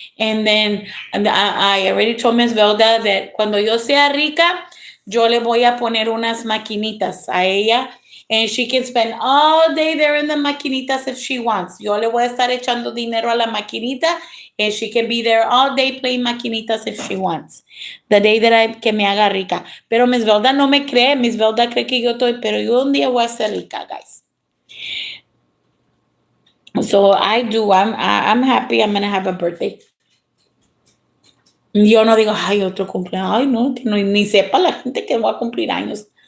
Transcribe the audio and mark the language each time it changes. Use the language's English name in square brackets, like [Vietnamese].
[English] And then I already told Miss Velda that [Spanish] cuando yo sea rica, yo le voy a poner unas maquinitas a ella, [English] and she can spend all day there in the maquinitas if she wants. [Spanish] Yo le voy a estar echando dinero a la maquinita, [English] and she can be there all day playing maquinitas if she wants. The day that [Spanish] que me haga rica. Pero Miss Velda no me cree. Miss Velda cree que yo estoy, pero yo un día voy a ser rica, guys. [English] So I do. I'm happy I'm gonna have a birthday. [Spanish] Yo no digo, ay, otro cumpleaños. Ay, no, que no, ni sepa la gente que voy a cumplir años.